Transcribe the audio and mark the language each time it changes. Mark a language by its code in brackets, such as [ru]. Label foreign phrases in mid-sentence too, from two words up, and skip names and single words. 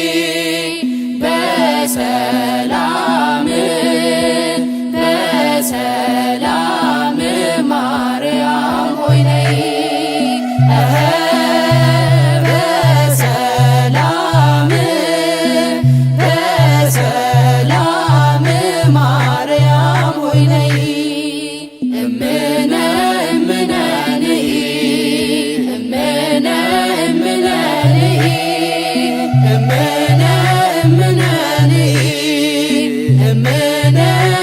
[am] በሰላም በሰላም ማርያም ሆይ ነይ በሰላም በሰላም ማርያም ሆይ ነይ [gez] እምነ እምነ ንኢ እምነ እምነ ንኢ እምነ እምነ ንኢ እምነ